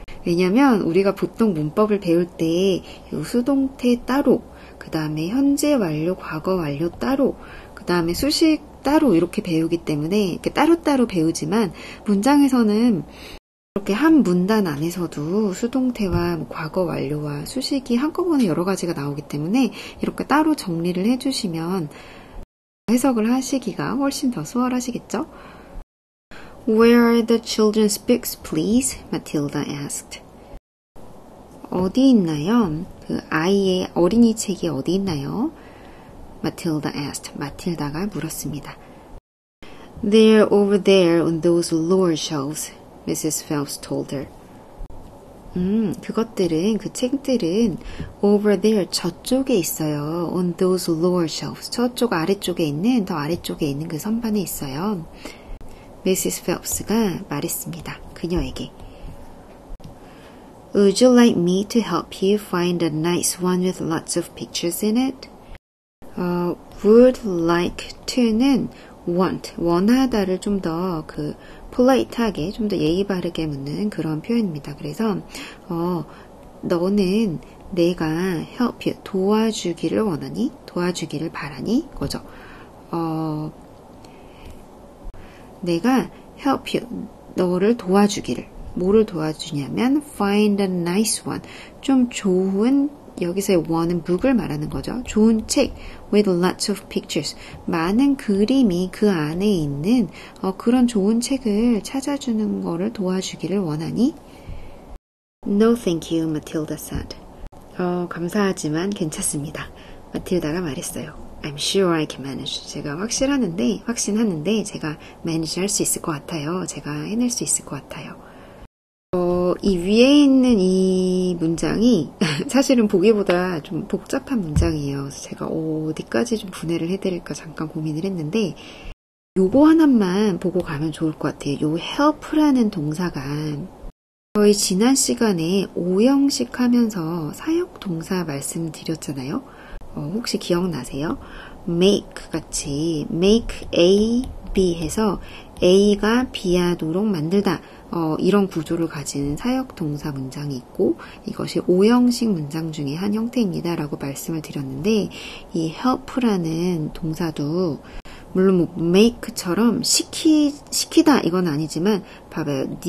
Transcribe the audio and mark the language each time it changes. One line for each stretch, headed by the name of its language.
Korean: 왜냐하면 우리가 보통 문법을 배울 때 수동태 따로, 그 다음에 현재 완료, 과거 완료 따로, 그 다음에 수식 따로 이렇게 배우기 때문에 이렇게 따로따로 배우지만 문장에서는 이렇게 한 문단 안에서도 수동태와 과거 완료와 수식이 한꺼번에 여러 가지가 나오기 때문에 이렇게 따로 정리를 해주시면 해석을 하시기가 훨씬 더 수월하시겠죠?
English: Where are the children's books, please? Matilda asked.
Korean: 어디 있나요? 그 아이의 어린이 책이 어디 있나요?
English: Matilda asked.
Korean: 마틸다가 물었습니다.
English: They're over there on those lower shelves, Mrs. Phelps told her.
Korean: 그것들은, 그 책들은
English: over there,
Korean: 저쪽에 있어요.
English: On those lower shelves.
Korean: 저쪽 아래쪽에 있는, 더 아래쪽에 있는 그 선반에 있어요. Mrs. Phelps가 말했습니다. 그녀에게.
English: Would you like me to help you find a nice one with lots of pictures in it?
Korean: would like to는 want, 원하다를 좀 더 polite하게, 좀 더 예의 바르게 묻는 그런 표현입니다. 그래서, 너는 내가
English: help you,
Korean: 도와주기를 원하니? 도와주기를 바라니? 거죠. 내가 help you, 너를 도와주기를. 뭐를 도와주냐면
English: find a nice one.
Korean: 좀 좋은, 여기서의 one은 북을 말하는 거죠. 좋은 책
English: with lots of pictures.
Korean: 많은 그림이 그 안에 있는 그런 좋은 책을 찾아주는 거를 도와주기를 원하니?
English: No thank you, Matilda said.
Korean: 감사하지만 괜찮습니다. 마틸다가 말했어요.
English: I'm sure I can manage.
Korean: 제가 확신하는데 제가 manage 할 수 있을 것 같아요. 제가 해낼 수 있을 것 같아요. 이 위에 있는 이 문장이 사실은 보기보다 좀 복잡한 문장이에요. 그래서 제가 어디까지 좀 분해를 해드릴까 잠깐 고민을 했는데 요거 하나만 보고 가면 좋을 것 같아요. 요 help라는 동사가 저희 지난 시간에 오형식 하면서 사역 동사 말씀드렸잖아요. 혹시 기억나세요? make 같이 make A, B 해서 A가 B하도록 만들다. 이런 구조를 가진 사역 동사 문장이 있고 이것이 오형식 문장 중에 한 형태입니다. 라고 말씀을 드렸는데 이 help라는 동사도 물론 뭐 make처럼 시키다 이건 아니지만 봐봐요.